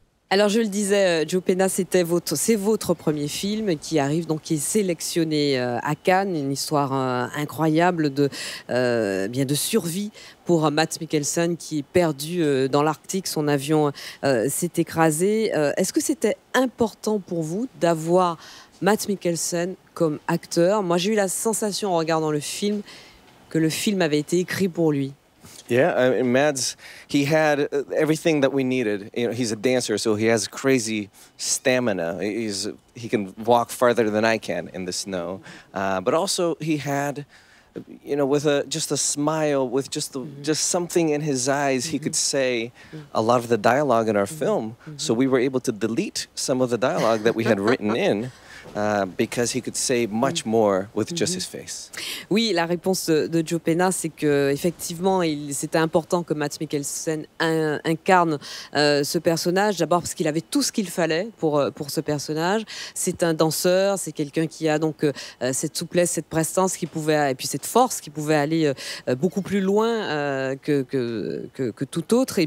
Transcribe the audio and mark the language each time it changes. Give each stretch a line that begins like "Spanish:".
French: Alors je le disais, Joe Pena, c'est votre premier film qui arrive, donc qui est sélectionné à Cannes, une histoire incroyable de survie pour Mads Mikkelsen qui est perdu dans l'Arctique, son avion s'est écrasé. Est-ce que c'était important pour vous d'avoir Mads Mikkelsen comme acteur? Moi j'ai eu la sensation en regardant le film que le film avait été écrit pour lui.
English: Yeah, Mads, he had everything that we needed. You know, he's a dancer, so he has crazy stamina. He can walk farther than I can in the snow. But also he had, you know, with just a smile, with just something in his eyes, he could say a lot of the dialogue in our film. So we were able to delete some of the dialogue that we had written in. Because he could say much more with just his face.
French: Oui, la réponse de Joe Pena, c'est que effectivement, c'était important que Mads Mikkelsen incarne ce personnage. D'abord parce qu'il avait tout ce qu'il fallait pour ce personnage. C'est un danseur, c'est quelqu'un qui a donc cette souplesse, cette prestance et puis cette force qui pouvait aller beaucoup plus loin que tout autre.